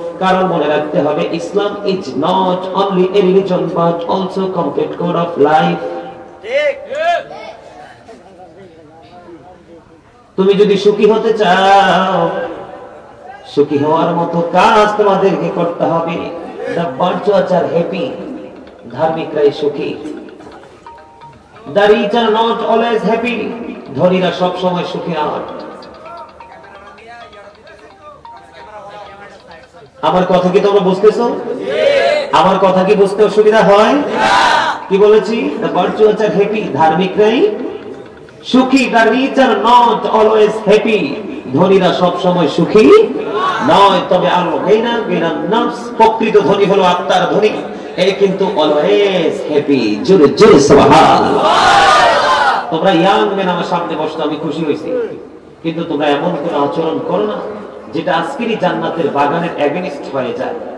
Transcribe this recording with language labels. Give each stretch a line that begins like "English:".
English: কারণ মনে রাখতে হবে, Islam is not only a religion but also complete code of life.
Bangla: ঠিক। তুমি যদি সুখী হতে চাও, সুখী হওয়ার মতো কাজ তোমাদেরকে করতে হবে।
English: The virtuous are happy,
Bangla: ধার্মিকরাই সুখী।
English: The rich are not always happy,
Bangla: ধনীরা সব সময় সুখী নয়। আমার কথা কি তোমরা বুঝতেছো? আমার কথা কি বুঝতে অসুবিধা হয়? কি বলেছি?
English: the virtuous are happy,
Bangla: ধার্মিকরাই সুখী,
English: the rich are not always happy,
Bangla: ধনীরা সব সময় সুখী নয়। তবে আলো গেনা গেনা নফস, প্রকৃত ধনী হলো আত্মার ধনী, এই কিন্তু
English: Always happy.
Bangla: জোরে জোরে সুবহানাল্লাহ। তোমরা ইয়াং মেন আমার সামনে বসতো, আমি খুশি হয়েছি, কিন্তু তোমরা এমন কোন আচরণ করো না যেটা আজকেরই জান্নাতের বাগানের এগেইনস্ট হয়ে যায়।